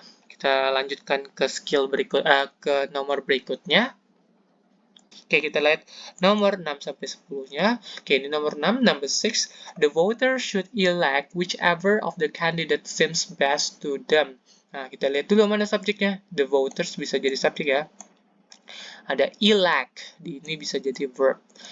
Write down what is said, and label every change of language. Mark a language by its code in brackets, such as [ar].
[id] Kita lanjutkan ke ke nomor berikutnya. Oke, kita lihat nomor 6 sampai 10-nya. Oke, ini nomor 6, number 6. [en] The voter should elect whichever of the candidate seems best to them. [id] Nah, kita lihat dulu mana subjeknya. The voters bisa jadi subjek ya. Ada elect, ini bisa jadi verb.